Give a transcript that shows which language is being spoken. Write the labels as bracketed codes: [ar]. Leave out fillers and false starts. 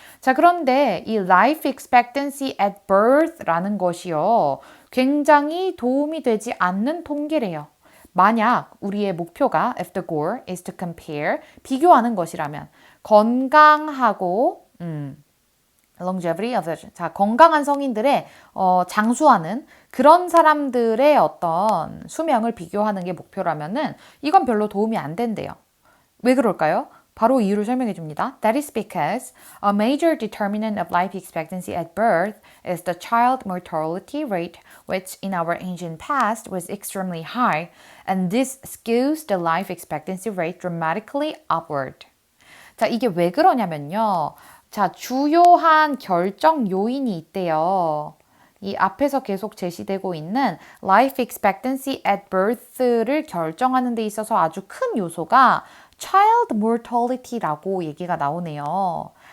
[ko] 자, 그런데 이 [en] life expectancy at birth [ko] 라는 것이요. 굉장히 도움이 되지 않는 통계래요. 만약 우리의 목표가 [en] if the goal is to compare [ko] 비교하는 것이라면 건강하고 [en] longevity of the, [ko] 자, 건강한 성인들의 장수하는 그런 사람들의 어떤 수명을 비교하는 게 목표라면은 이건 별로 도움이 안 된대요. 왜 그럴까요? 바로 이유를 설명해 줍니다. [en] That is because a major determinant of life expectancy at birth is the child mortality rate, which in our ancient past was extremely high, and this skews the life expectancy rate dramatically upward. [ko] 자, 이게 왜 그러냐면요. 자, 주요한 결정 요인이 있대요. 이 앞에서 계속 제시되고 있는 [en] life expectancy at birth [ko] 를 결정하는 데 있어서 아주 큰 요소가 child mortality라고 얘기가 나오네요.